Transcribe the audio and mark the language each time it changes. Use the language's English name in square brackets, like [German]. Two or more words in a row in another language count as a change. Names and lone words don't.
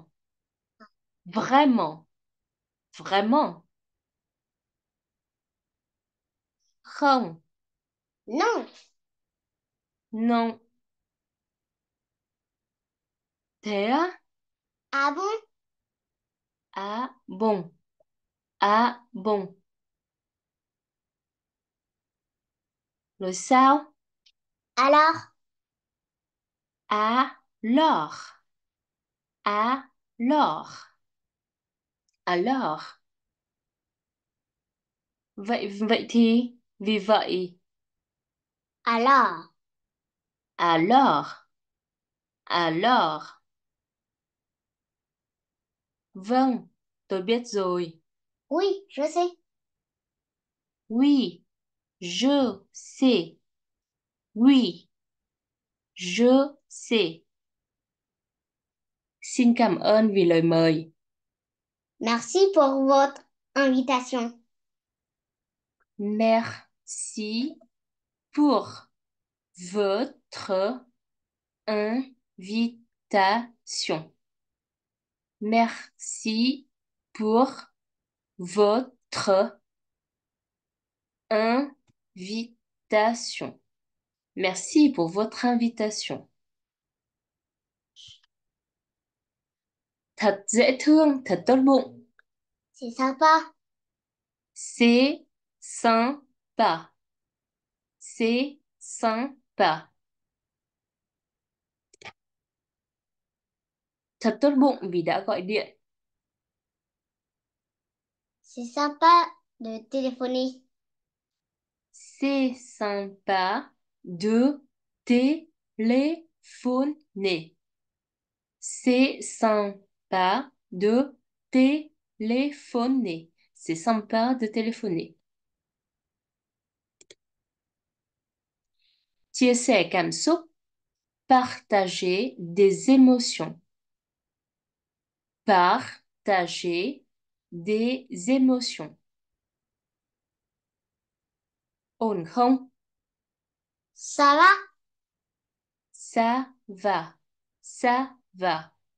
[French] Vraiment. Vraiment. [Vietnamese] Không. [French] Non. Non. [Vietnamese] Thế á? [French] Ah bon? À bon. À bon. [Vietnamese] Rồi sao? [French] Alors? Alors. Alors. Alors. [Vietnamese] Vậy thì vì vậy. [French] Alors? Alors. Alors. [Vietnamese] Vâng, tôi biết rồi. [French] Oui, je sais. Oui, je sais. Oui, je sais. [Vietnamese] Xin cảm ơn vì lời mời. [French] Merci pour votre invitation. Merci pour votre invitation. Merci pour votre invitation. Merci pour votre invitation. [Vietnamese] Thật dễ thương, thật tốt bụng. [French] C'est sympa. C'est sympa. C'est sympa. [Vietnamese] Thật tốt bụng vì đã gọi điện. [French] C'est sympa de téléphoner. C'est sympa de téléphoner. C'est sympa de téléphoner. C'est sympa de téléphoner. [Vietnamese] Chia sẻ cảm xúc, [French] partager des émotions. Partager des émotions. [Vietnamese] Ổn không? [French] Ça va? Ça va. Ça va.